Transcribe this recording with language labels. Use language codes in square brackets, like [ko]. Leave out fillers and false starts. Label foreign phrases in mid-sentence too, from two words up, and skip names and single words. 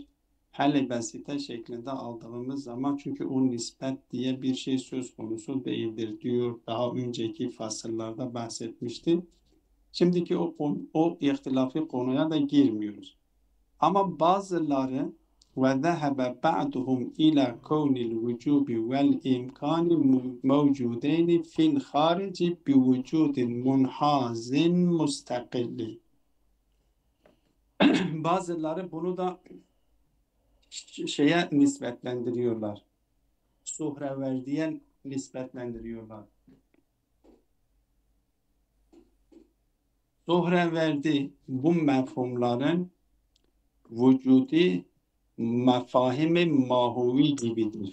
[tr] Hele basite şeklinde aldığımız zaman çünkü o nispet diye bir şey söz konusu değildir diyor. Daha önceki fasıllarda bahsetmişti. Şimdiki o ihtilafi konuya da girmiyoruz. Ama bazıları [ar] وذهب بعضهم إلى كون الوجوب والإمكان موجودين في الخارج بوجود منحاز مستقل. [tr] Bazıları bunu da şeye nispetlendiriyorlar. Suhreverdiye nispetlendiriyorlar. Suhreverdi bu mefhumların vücudi mefahim-i mahuvi gibidir.